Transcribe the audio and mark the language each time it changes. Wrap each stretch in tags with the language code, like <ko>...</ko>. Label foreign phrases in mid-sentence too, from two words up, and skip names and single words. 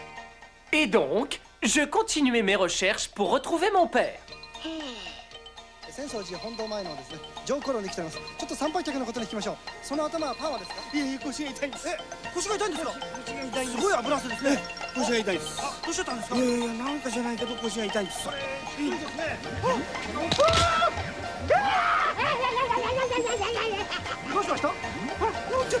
<fr>Et donc, je continuais mes recherches pour retrouver mon père.</fr> <ja>浅草寺本堂前のですね上皇楼に来ております。ちょっと参拝客のことに聞きましょう。その頭はパーマですか？いえいえ、腰が痛いんです。腰が痛いんですか？腰が痛いんです。すごい油汗ですね。腰が痛いです。どうしちゃったんですか？いやいや、なんかじゃないけど腰が痛いんです。いいですね。どうしました？治っちゃった。</ja>